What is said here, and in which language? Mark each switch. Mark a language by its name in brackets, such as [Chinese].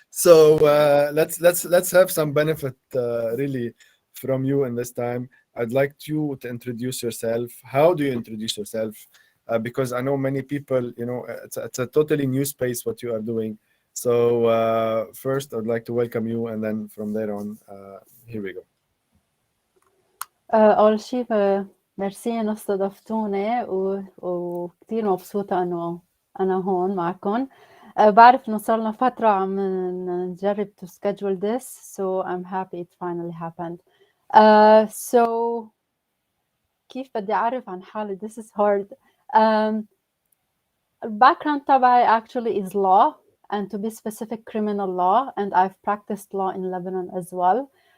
[English] So let's have some benefit really from you in this time. I'd like you to introduce yourself. How do you introduce yourself? Because I know many people, it's a totally new space what you are doing. So first, I'd like to welcome you, and then from there on, here we go. [Arabic] أول شيء ميرسي إنه استضفتوني وكتير مبسوطة إنه أنا هون معكم. بعرف إنه صار لنا فترة عم نجرب [English] to schedule this, so I'm happy it finally happened. [Arabic] So كيف بدي أعرف عن حالي? [English] This is hard. Background تبعي actually is law, and to be specific criminal law, and I've practiced law in Lebanon as well.